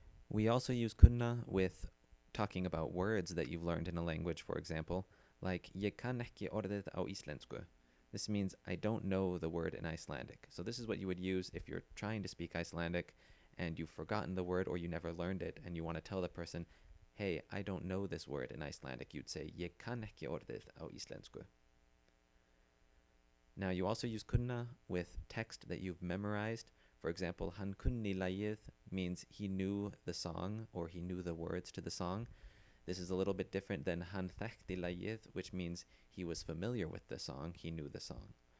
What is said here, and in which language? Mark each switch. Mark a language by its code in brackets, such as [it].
[en] We also use kunna with talking about words that you've learned in a language, for example, like [is] ég kann ekki orðið á íslensku. [en] This means I don't know the word in Icelandic. So this is what you would use if you're trying to speak Icelandic and you've forgotten the word or you never learned it and you want to tell the person, hey, I don't know this word in Icelandic. You'd say [is] ég kann ekki orðið á íslensku. [en] Now you also use kunna with text that you've memorized. For example, [is] hann kunni lagið [en] means he knew the song or he knew the words to the song. This is a little bit different than [is] hann þekkti lagið, [en] which means he was familiar with the song, he knew the song.